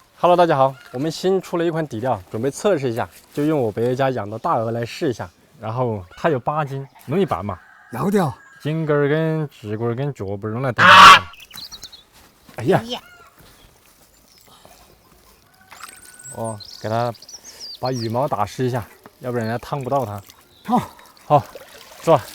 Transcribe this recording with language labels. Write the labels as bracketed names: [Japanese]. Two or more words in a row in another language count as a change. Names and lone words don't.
[Chinese] Hello， 大家好，我們新出了一款底料，準備測試一下，就用我伯爺家養的大鵝來試一下。然後它有8斤，容易拔嘛？要的。頸根跟指棍跟脚背用來等。哎呀！哦，給它把羽毛打濕一下，要不然人家燙不到它。好，是吧？